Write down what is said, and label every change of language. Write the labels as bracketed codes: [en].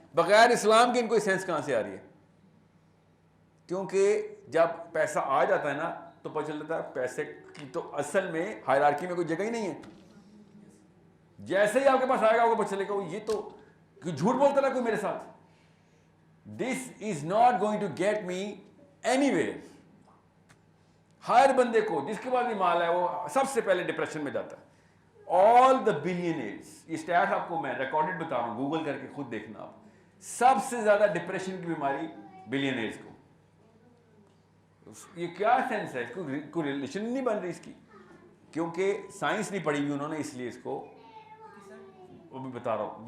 [ur] بغیر اسلام کے ان کو سینس کہاں سے آ رہی ہے؟ کیونکہ جب پیسہ آ جاتا ہے نا تو پتہ چلتا ہے پیسے کی تو اصل میں ہائرارکی میں کوئی جگہ ہی نہیں ہے. جیسے ہی آپ کے پاس آئے گا آپ کو پتہ چلے گا یہ تو جھوٹ بولتا رہا کوئی میرے ساتھ. [en] This is not going to get me anywhere. [ur] ہر بندے کو جس کے پاس بھی مال ہے وہ سب سے پہلے ڈپریشن میں جاتا ہے. [en] all the billionaires, [ur] یہ اسٹیٹ آپ کو میں ریکارڈڈ بتا رہا ہوں, گوگل کر کے خود دیکھنا آپ, سب سے زیادہ ڈپریشن کی بیماری بلینئرز کو. یہ کیا سینس ہے, کوئی ریلیشن نہیں بن رہی اس کی, کیونکہ سائنس نہیں پڑھی ہوئی انہوں نے, اس لیے اس کو وہ بھی بتا رہا ہوں.